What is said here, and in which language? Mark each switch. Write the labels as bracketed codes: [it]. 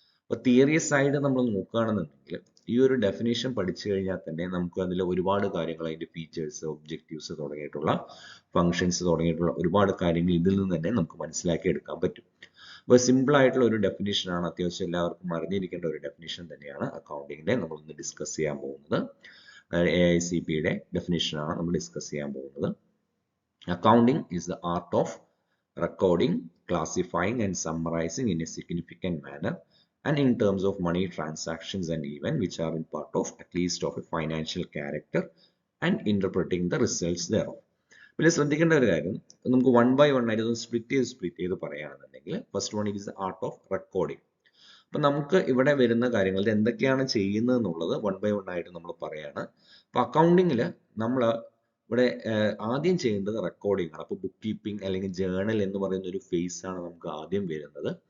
[ml] അപ്പോൾ theory side നമ്മൾ നോക്കുകയാണെന്നുണ്ടെങ്കിൽ ഈ ഒരു ഡെഫിനേഷൻ പഠിച്ചു കഴിഞ്ഞാൽ തന്നെ നമുക്ക് അതിൽ ഒരുപാട് കാര്യങ്ങൾ, അതിന്റെ ഫീച്ചേഴ്സ്, ഒബ്ജക്റ്റീവ്സ് തുടങ്ങിയിട്ടുള്ള ഫങ്ഷൻസ് തുടങ്ങിയിട്ടുള്ള ഒരുപാട് കാര്യങ്ങൾ ഇതിൽ നിന്ന് തന്നെ നമുക്ക് മനസ്സിലാക്കി എടുക്കാൻ പറ്റും. അപ്പോൾ സിമ്പിൾ ആയിട്ടുള്ള ഒരു ഡെഫിനേഷനാണ്, അത്യാവശ്യം എല്ലാവർക്കും അറിഞ്ഞിരിക്കേണ്ട ഒരു ഡെഫിനേഷൻ തന്നെയാണ് അക്കൗണ്ടിങ്ങിന്റെ നമ്മൾ ഇന്ന് ഡിസ്കസ് ചെയ്യാൻ പോകുന്നത്. AICPയുടെ ഡെഫിനേഷനാണ് നമ്മൾ ഡിസ്കസ് ചെയ്യാൻ പോകുന്നത്. [en] Accounting is the art of recording, classifying and summarizing in a significant manner and in terms of money transactions and events which are in part of at least of a financial character and interpreting the results thereof. [ml] പിന്നെ ശ്രദ്ധിക്കേണ്ട ഒരു കാര്യം, നമുക്ക് one by one ആയിട്ട് split ചെയ്ത് പറയുകയാണെന്നുണ്ടെങ്കിൽ [en] First one is the art of recording. [ml] അപ്പം നമുക്ക് ഇവിടെ വരുന്ന കാര്യങ്ങൾ എന്തൊക്കെയാണ് ചെയ്യുന്നത് എന്നുള്ളത് വൺ ബൈ വൺ ആയിട്ട് നമ്മൾ പറയാണ്. അപ്പം അക്കൗണ്ടിങ്ങിൽ നമ്മൾ ഇവിടെ ആദ്യം ചെയ്യേണ്ടത് റെക്കോർഡിംഗ് ആണ്. അപ്പോൾ ബുക്ക് കീപ്പിംഗ് അല്ലെങ്കിൽ ജേണൽ എന്ന് പറയുന്ന ഒരു ഫേസ് ആണ് നമുക്ക് ആദ്യം വരുന്നത്.